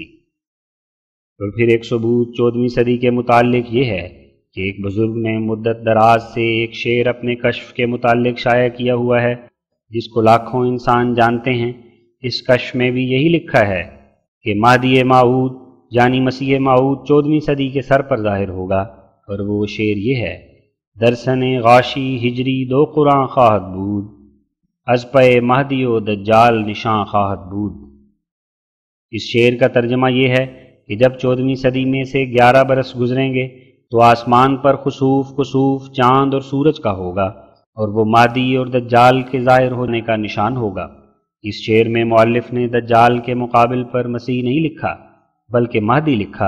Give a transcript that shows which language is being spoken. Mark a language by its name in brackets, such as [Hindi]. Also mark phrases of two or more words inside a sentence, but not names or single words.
[Urdu] اور پھر ایک ثبوت 14ویں صدی کے متعلق یہ ہے کہ ایک بزرگ نے مدت دراز سے ایک شعر اپنے کشف کے متعلق شائع کیا ہوا ہے جس کو لاکھوں انسان جانتے ہیں۔ اس کشف میں بھی یہی لکھا ہے کہ مہدی موعود یعنی مسیح موعود 14ویں صدی کے سر پر ظاہر ہوگا، اور وہ شعر یہ ہے: [Persian] درسن غاشی ہجری دو قرآن خواہد بود، از پہ مہدی و دجال نشان خواہد بود۔ [Urdu] اس شعر کا ترجمہ یہ ہے کہ جب 14ویں صدی میں سے 11 برس گزریں گے تو آسمان پر خسوف کسوف چاند اور سورج کا ہوگا، اور وہ مہدی اور دجال کے ظاہر ہونے کا نشان ہوگا۔ اس شعر میں مؤلف نے دجال کے مقابل پر مسیح نہیں لکھا بلکہ مہدی لکھا۔